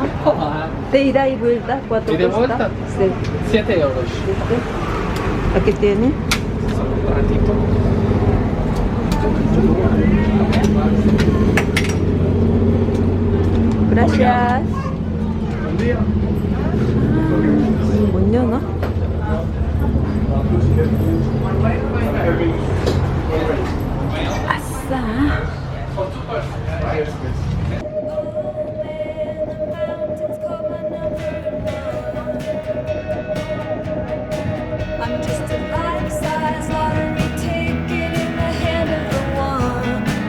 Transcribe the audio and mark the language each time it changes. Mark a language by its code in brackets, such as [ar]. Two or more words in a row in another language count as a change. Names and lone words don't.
[es] ¿Te ida y vuelta? ¿Cuánto ¿Y de cuesta? vuelta? Sí. 7 euros. Aquí tiene. Un ratito. Gracias. Buen día. [ko] 못 여나? 아싸. [en] I'm just a life-size lottery ticket in the hand of the one.